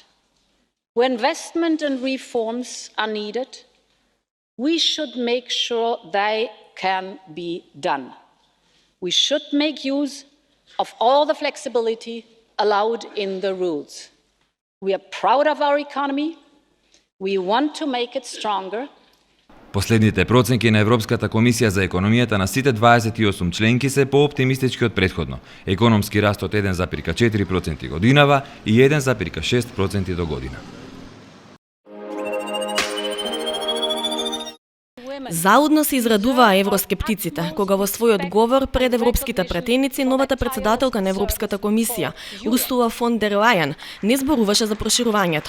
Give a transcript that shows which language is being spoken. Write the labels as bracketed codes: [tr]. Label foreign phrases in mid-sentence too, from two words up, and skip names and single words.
[en] Where investment and reforms are needed, we should make sure they can be done. We should make use of all the flexibility allowed in the rules. We are proud of our economy. We want to make it stronger. [mk] Последните проценки на Европската комисија за економијата на сите 28 членки се пооптимистички од претходно. Економски раст од 1,4% годинава и 1,6% до година. Заудно се израдуваа евроскептиците, кога во својот говор пред европските пратеници новата председателка на Европската комисија, Урсула фон дер Лајен, не зборуваше за проширувањето.